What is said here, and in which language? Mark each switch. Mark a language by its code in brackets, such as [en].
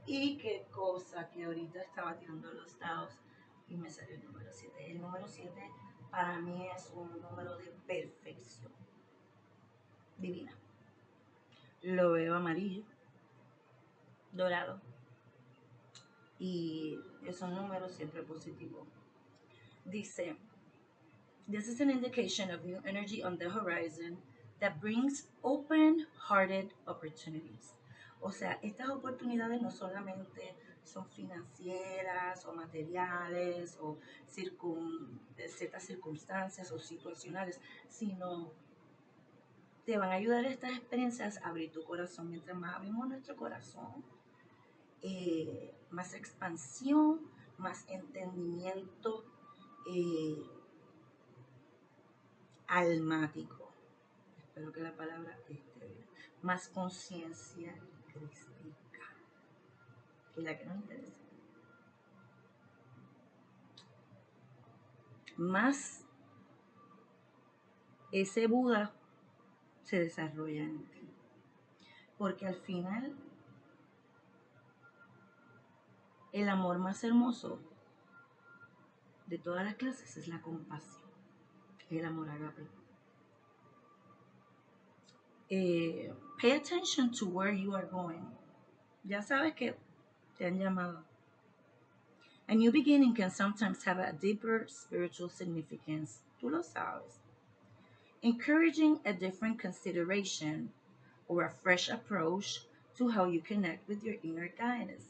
[es] Y qué cosa que ahorita estaba tirando los dados y me salió el número 7. El número 7 para mí es un número de perfección divina. Lo veo amarillo, dorado y es un número siempre positivo. Dice, [en] this is an indication of new energy on the horizon that brings open-hearted opportunities. [es] O sea, estas oportunidades no solamente son financieras o materiales o ciertas circunstancias o situacionales, sino te van a ayudar estas experiencias a abrir tu corazón. Mientras más abrimos nuestro corazón, más expansión, más entendimiento almático. Espero que la palabra esté bien. Más conciencia crística, que es la que nos interesa. Más ese Buda se desarrolla en ti. Porque al final, el amor más hermoso de todas las clases es la compasión, el amor agape. [en] Pay attention to where you are going. [es] Ya sabes que te han llamado. [en] A new beginning can sometimes have a deeper spiritual significance. [es] Tú lo sabes. [en] Encouraging a different consideration or a fresh approach to how you connect with your inner guidance.